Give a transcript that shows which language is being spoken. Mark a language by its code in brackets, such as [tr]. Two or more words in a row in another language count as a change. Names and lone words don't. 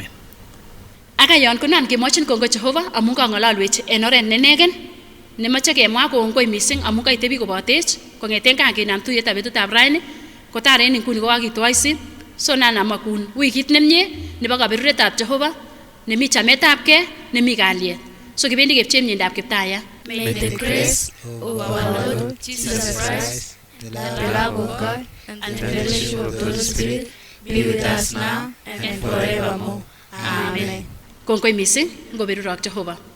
[kln] Akayon konan kemochin kongoi Jehova amun kang'ololwech en oret nenegen nemoche kemwa kongoi mising amun kaitebi kobotech kong'eten kan kinam tuyetab betutab raini kotar en inguni kokakitwoisit. So nan amakun wikit nemie nebo kaberuretab Jehova nemi chametabgei, nemi kalyet. So kibendi kepchei myendab Kiptaya. [en] May the grace of our Lord Jesus Christ, the love of God, and the fellowship of the Holy Spirit be with us now and forevermore. Amen. [kln] Kongoi mising ngoberurok Jehova.